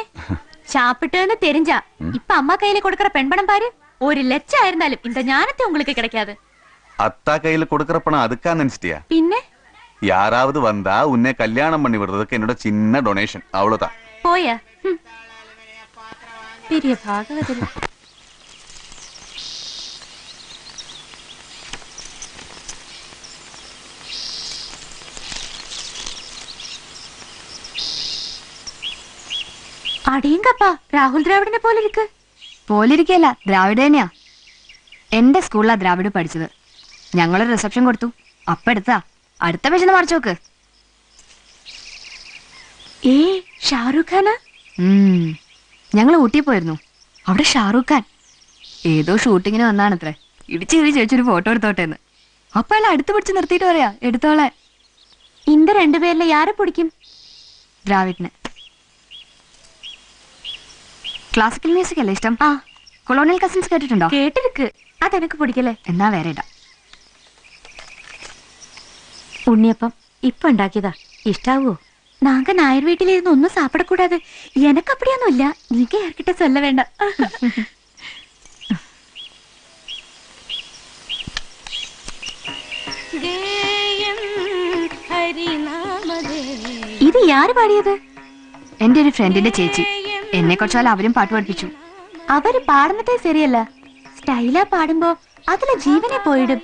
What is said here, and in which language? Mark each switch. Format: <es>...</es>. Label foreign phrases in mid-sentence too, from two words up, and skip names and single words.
<ta>சாப்பிட்டுன்னு தெரிஞ்சா இப்ப அம்மா கையில கொடுக்கற பெண் பணம் பாரு. 1 லட்சம் ஆயிருந்தாலும் இந்த ஞானத்தை உங்களுக்கு கிடைக்காது. அத்தா கையில கொடுக்கற பணம் அதுக்கா நினைச்சிட்டியா? பின்ன யாராவது வந்தா உன்னை கல்யாணம் பண்ணி விடுறதுக்கு என்னோட சின்ன டொனேஷன், அவ்வளவுதான். போய பெரிய பாகவதர்.</ta> <ml>അടിയങ്കപ്പാ രാഹുൽ ദ്രാവിഡിനെ പോലെ ഇരിക്ക്. പോലിരിക്കല്ല, ദ്രാവിഡ് തന്നെയാ. എന്റെ സ്കൂളിലാ ദ്രാവിഡ് പഠിച്ചത്. ഞങ്ങളൊരു റിസപ്ഷൻ കൊടുത്തു. അപ്പ എടുത്താ അടുത്ത പേജ് മറിച്ചു നോക്ക്. ഏ ഷാരൂഖ് ഖാനാ? ഞങ്ങൾ ഊട്ടി പോയിരുന്നു. അവിടെ ഷാറൂഖ് ഖാൻ ഏതോ ഷൂട്ടിങ്ങിന് വന്നാണത്രേ. ഇടിച്ചു കിഴി ചോദിച്ചൊരു ഫോട്ടോ എടുത്തോട്ടെന്ന്. അപ്പൊ അയാൾ അടുത്ത് പിടിച്ച് നിർത്തിയിട്ട് പറയാ എടുത്തോളെ.</ml> <ta>இந்த 2 பேர்ல யாரை பிடிக்கும்?</ta> <ml>ദ്രാവിഡിന്.</ml> <en>classical music</en> <ml>അല്ലേ ഇഷ്ടം? ആ. കൊളോണിയൽ കസിൻസ് കേട്ടിട്ടുണ്ടോ? കേട്ടിருக்கு. അതെനിക്ക് പിടിക്കല്ലേ. എന്നാ വേറെ ഇടാം. ഉണ്ണിയപ്പം ഇപ്പൊ ഉണ്ടാക്കിയതാ. ഇഷ്ടാവോ?</ml> <ta>நாங்க நாயர் வீட்டில இருந்து ஒன்னும் சாப்பிடக்கூடாது. எனக்கு அப்படியானோ இல்ல. நீங்க யார்கிட்ட சொல்ல வேண்டாம்.</ta> <ml>ഇത് யாரு പാടിയത്? എന്റെ ഒരു ഫ്രണ്ടിന്റെ ചേച്ചി. എന്നെ കുറച്ചാൽ അവരും പാട്ട് പഠിപ്പിച്ചു. അവര് പാടുന്നതേ ശരിയല്ല. സ്റ്റൈലാ പാടുമ്പോ അതിലെ ജീവനെ പോയിടും.</ml>